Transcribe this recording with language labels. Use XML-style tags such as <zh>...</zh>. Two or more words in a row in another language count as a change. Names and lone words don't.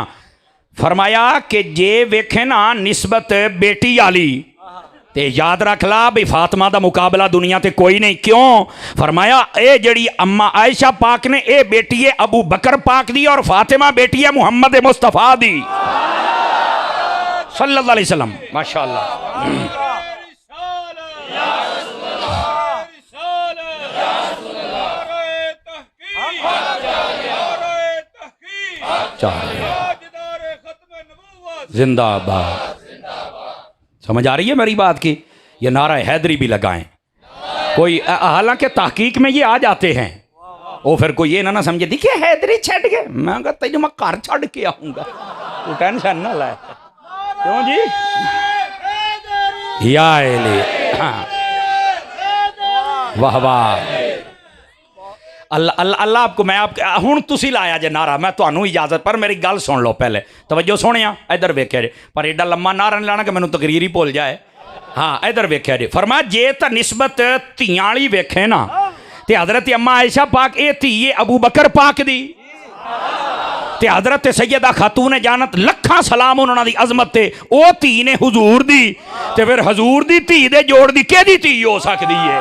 <pa>فرمایا کہ جے ویکھے نا نسبت بیٹی آلی، تے یاد رکھ لا بھی فاطمہ دا مقابلہ دنیا تے کوئی نہیں. क्यों? فرمایا اے جڑی اماں عائشہ پاک نے، اے بیٹی ہے ابو بکر پاک دی، اور فاطمہ بیٹی ہے محمد مصطفیٰ دی</pa> <ar>صلى الله عليه وسلم.</ar> <ur>ماشاءاللہ۔ زندہ باد. سمجھ آ رہی ہے میری بات کی? یہ نعرہ حیدری بھی لگائیں کوئی، حالانکہ تحقیق میں یہ آ جاتے ہیں، وہ پھر کوئی یہ نہ سمجھے دیکھیے حیدری چھڑ گئے، میں کہتا تیز میں گھر چھڑ کے آؤں گا، تو ٹینشن نہ لائے.</ur> <pa>کیوں جی?</pa> <ur>یا واہ واہ، اللہ اللہ اللہ آپ کو.</ur> <pa>میں آپ ہن تسی لایا جے نعرہ، میں تہانوں اجازت، پر میری گل سن لو پہلے، توجہ سوہنیا، ادھر ویکھیا جے، پر ایڈا لمّا نعرہ نہیں لانا کہ مینوں تقریر ہی بھل جائے. ہاں ادھر ویکھیا جے، فرمایا جے تو نسبت دھیاں والی ویکھے نا، تے حضرت اماں عائشہ پاک یہ دھی ہے ابو بکر پاک دی، تے حضرت سیدہ خاتون جنت لکھاں سلام انہاں دی عظمت تے، او دھی نے حضور دی، تے فیر حضور دی دھی دے جوڑ دی کیدی دھی ہو سکدی ہے?</pa>